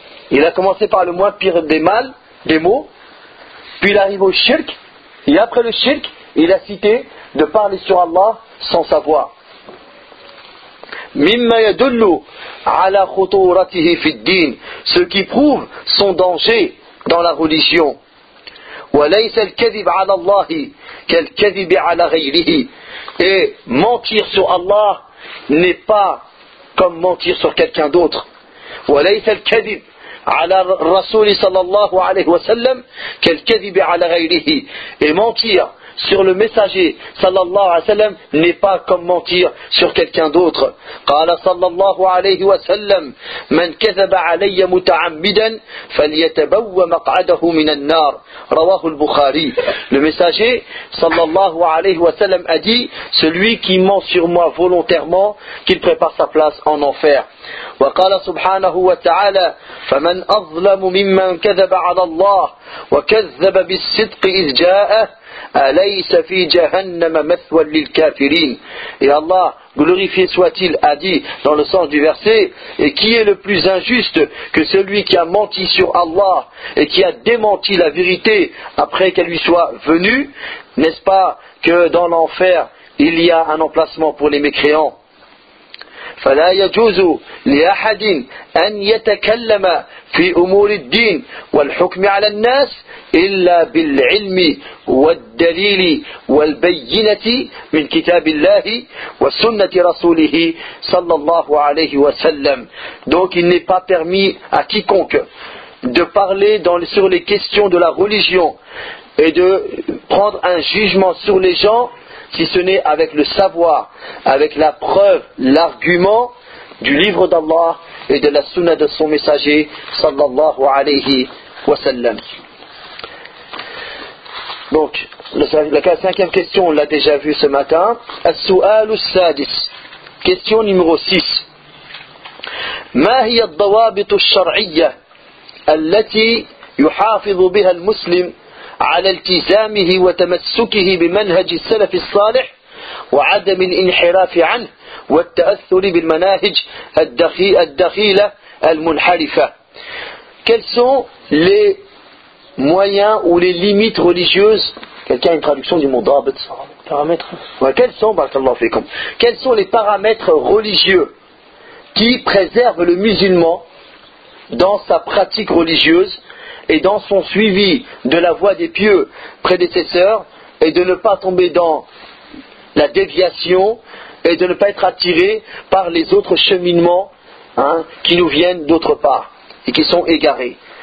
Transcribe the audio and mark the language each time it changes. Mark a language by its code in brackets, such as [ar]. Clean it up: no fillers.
[fr] Il a commencé par le moins pire des mâles, des mots, puis il arrive au shirk, et après le shirk, il a cité de parler sur Allah sans savoir. [ar] مِمَّا يَدُلُّ عَلَى خُطُورَتِهِ فِي الدِّينِ. [fr] Ce qui prouve son danger dans la religion. [ar] وليس الكذب على الله كالكذب على غيره. [fr] Et mentir sur Allah n'est pas comme mentir sur quelqu'un d'autre. [ar] وليس الكذب على الرسول صلى الله عليه وسلم كالكذب على غيره. [fr] Et mentir sur le messager [ar] صلى الله عليه وسلم [fr] n'est pas comme mentir sur quelqu'un d'autre. [ar] قال صلى الله عليه وسلم من كذب علي متعمدا فليتبوى مقعده من النار. رواه البخاري. [fr] Le messager [ar] صلى الله عليه وسلم [fr] a dit, celui qui ment sur moi volontairement, qu'il prépare sa place en enfer. [ar] وقال سبحانه وتعالى فمن أظلم ممن كذب على الله وكذب بالصدق إذ جاءه أليس في جهنم مثوى للكافرين. [fr] Et Allah, glorifié soit-il, a dit dans le sens du verset, et qui est le plus injuste que celui qui a menti sur Allah et qui a démenti la vérité après qu'elle lui soit venue, n'est-ce pas que dans l'enfer il y a un emplacement pour les mécréants. [ar] فلا يجوز لأحد أن يتكلم في أمور الدين والحكم على الناس إلا بالعلم والدليل والبينة من كتاب الله وسنة رسوله صلى الله عليه وسلم. [fr] Donc il n'est pas permis à quiconque de parler sur les questions de la religion et de prendre un jugement sur les gens si ce n'est avec le savoir, avec la preuve, l'argument du livre d'Allah et de la sunna de son messager [ar] sallallahu alayhi wa sallam. [fr] Donc, la cinquième question, on l'a déjà vue ce matin. [ar] As-su'al as-sadis. [fr] Question numéro 6. [ar] Ma hiya ad-dawabit ash-shar'iyya allati yuhafidhu biha al-muslim على التزامه وتمسكه بمنهج السلف الصالح وعدم الانحراف عنه والتأثر بالمناهج الدخيلة المنحرفة. [fr] Quels sont les moyens ou les limites religieuses? Quelqu'un a une traduction du mot d'abit? Paramètres. Ouais, quels sont, [ar] barakallahu fikum, [fr] quels sont les paramètres religieux qui préservent le musulman dans sa pratique religieuse et dans son suivi de la voie des pieux prédécesseurs, et de ne pas tomber dans la déviation, et de ne pas être attiré par les autres cheminements qui nous viennent d'autre part, et qui sont égarés.